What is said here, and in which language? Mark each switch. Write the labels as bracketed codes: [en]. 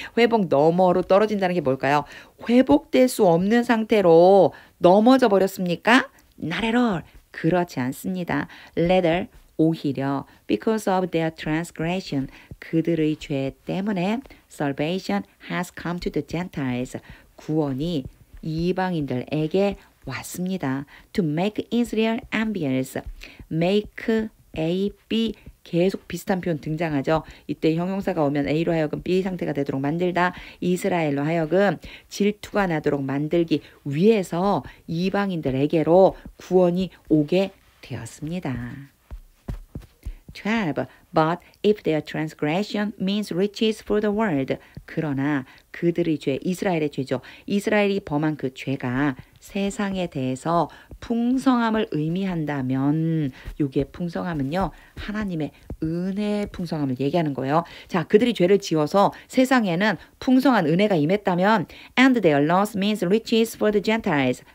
[ko] 회복 너머로 떨어진다는 게 뭘까요? 회복될 수 없는 상태로 넘어져 버렸습니까? [en] Not at all. [ko] 그렇지 않습니다. [en] Rather, [ko] 오히려 [en] because of their transgression, [ko] 그들의 죄 때문에 [en] salvation has come to the Gentiles, [ko] 구원이 이방인들에게 왔습니다. [en] To make Israel envious, make A, B [ko] 계속 비슷한 표현 등장하죠. 이때 형용사가 오면 A로 하여금 B 상태가 되도록 만들다, 이스라엘로 하여금 질투가 나도록 만들기 위해서 이방인들에게로 구원이 오게 되었습니다. 12. [en] But if their transgression means riches for the world. [ko] 그러나 그들의 죄, 이스라엘의 죄죠. 이스라엘이 범한 그 죄가 세상에 대해서 풍성함을 의미한다면, 요게 풍성함은요 하나님의 은혜의 풍성함을 얘기하는 거예요. 자, 그들이 죄를 지어서 세상에는 풍성한 은혜가 임했다면 [en] and their loss means riches for the Gentiles.